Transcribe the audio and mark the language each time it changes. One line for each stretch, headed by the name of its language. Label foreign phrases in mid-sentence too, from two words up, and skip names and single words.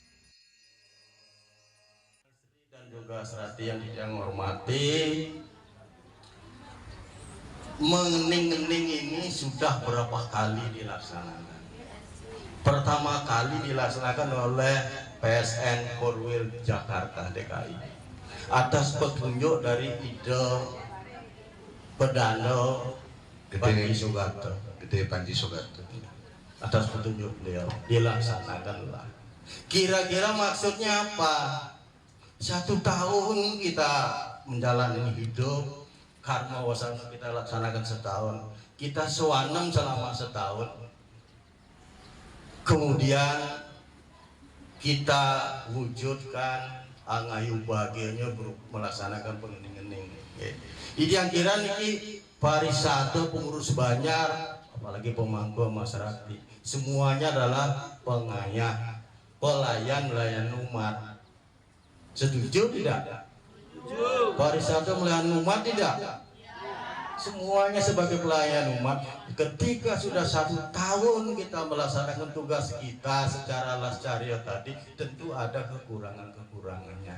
Indonesian: Dan juga Serati yang hormati, mengening-ening ini sudah berapa kali dilaksanakan. Pertama kali dilaksanakan oleh PSN Korwil Jakarta DKI atas petunjuk dari Ide Pedano Panji Sugarto. Atas petunjuk beliau dilaksanakanlah. Kira-kira maksudnya apa? 1 tahun kita menjalani hidup, karma wasana kita laksanakan setahun, kita sewanam selama setahun, kemudian kita wujudkan angayu bahagianya melaksanakan pengening-ening. Jadi yang kira niki pariwisata, pengurus banjar, apalagi pemangku masyarakat, semuanya adalah pengayah, pelayan umat. Setuju tidak? Pariwisata melayani umat tidak? Semuanya sebagai pelayan umat. Ketika sudah 1 tahun kita melaksanakan tugas kita secara lascaria tadi, tentu ada kekurangannya.